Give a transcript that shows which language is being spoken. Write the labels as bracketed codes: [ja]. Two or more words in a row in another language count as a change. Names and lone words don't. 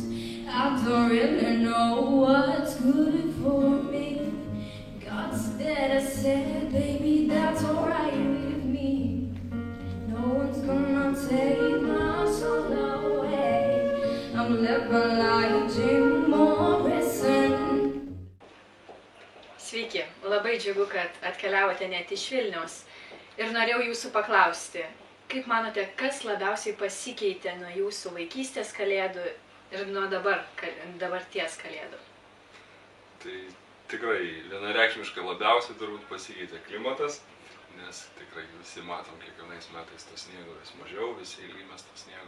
[en] I don't really know what's good for me. God said, I said, baby, that's alright with me. No one's gonna take my soul away. I'm living like Jim Morrison. [lt] Sveiki, labai džiugu, kad atkeliavote net iš Vilniaus. Ir norėjau jūsų paklausti. Kaip manote, kas labiausiai pasikeitė nuo jūsų vaikystės kalėdų ir nuo dabarties kalėdų? Tai tikrai vienareikšmiškai labiausiai turbūt pasikeitė klimatas, nes tikrai visi matom kiekvienais metais to sniego vis mažiau, visi ilgimės to sniego.